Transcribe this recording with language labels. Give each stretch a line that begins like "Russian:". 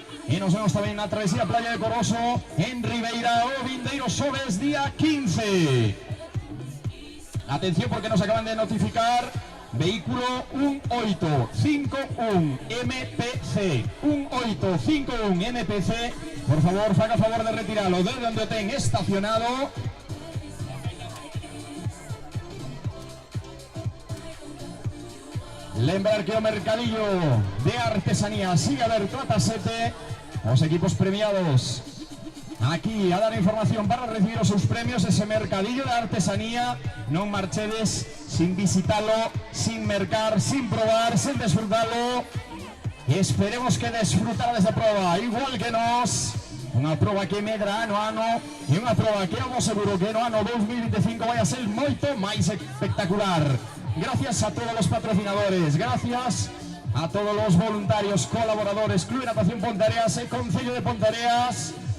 Galician: E nos vemos tamén na travesía Playa de Coroso en Ribeira o vindeiro xoves día 15. Atención porque nos acaban de notificar vehículo 1851 MPC 1851 MPC. Por favor, faga favor de retirarlo desde donde ten estacionado. Lembrar que o mercadillo de artesanía sigue aberto ata 7. Os equipos premiados aquí a dar información para recibir os seus premios. Ese mercadillo de artesanía, non marchedes sin visitarlo, sin mercar, sin probar, sin disfrutarlo. E esperemos que desfrutarades da proba igual que nós. Unha proba que medra ano a ano e unha proba que eu seguro que no ano 2025 vai a ser moito máis espectacular.
Spanish: Gracias a todos los patrocinadores, gracias a todos los voluntarios, colaboradores, Club de Natación Ponteareas e Concello de Ponteareas.